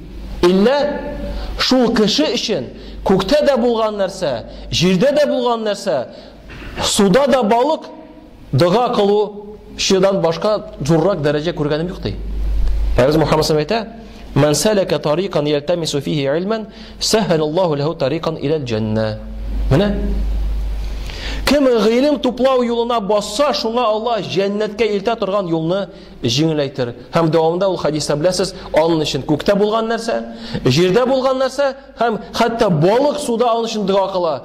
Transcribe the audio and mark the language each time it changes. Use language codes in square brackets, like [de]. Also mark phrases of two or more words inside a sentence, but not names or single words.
[tt] Илля шул кеше өчен күктә дә булган нәрсә, җирдә дә булган нәрсә, суда да балык, дога кылу шудан башка зуррак дәрәҗә күргәнем юк ди. Пәйгамбер Мөхәммәд саллаллаһу алейһи ва сәлләм әйтә: [ar] "من سلك طريقا يلتمس فيه علما سهل الله له طريقا إلى الجنة." [tt] Менә кем гыйлем туплау юлына басса, шуңа Аллаһ җәннәткә илтә торган юлны җиңеләйтер. Һәм дәвамында ул хадиста беләсез, аның өчен күктә булган нәрсә, җирдә булган нәрсә, һәм хәтта балык суда аның өчен дуа кыла.